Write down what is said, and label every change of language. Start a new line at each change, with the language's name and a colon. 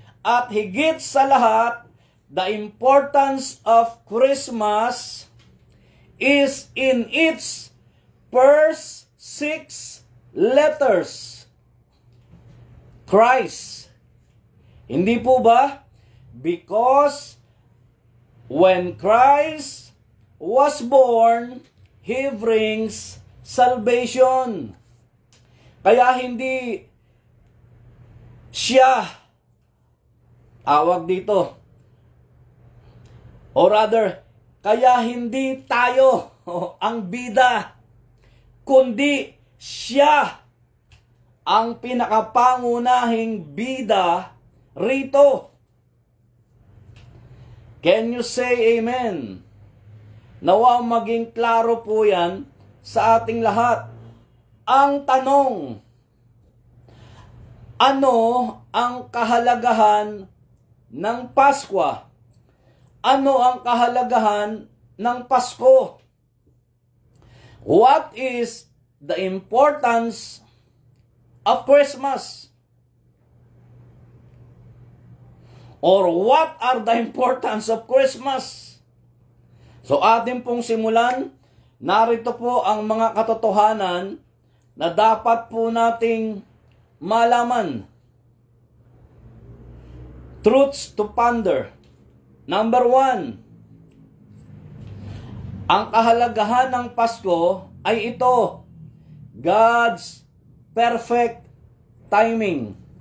Filipino: At higit sa lahat,
English: the importance of Christmas is in its first 6 letters. Christ.
Filipino: Hindi po ba?
English: Because when Christ was born, He brings salvation.
Filipino: Kaya hindi siya, tawag dito,
English: or rather,
Filipino: kaya hindi tayo ang bida, kundi siya ang pinakapangunahing bida rito.
English: Can you say amen?
Filipino: Nawa maging klaro po yan sa ating lahat. Ang tanong, ano ang kahalagahan ng Pasko? Ano ang kahalagahan ng Pasko?
English: What is the importance of Christmas? Or what are the importance of Christmas?
Filipino: So atin pong simulan, narito po ang mga katotohanan na dapat po nating malaman.
English: Truths to ponder. Number 1,
Filipino: ang kahalagahan ng Pasko ay ito,
English: God's perfect timing.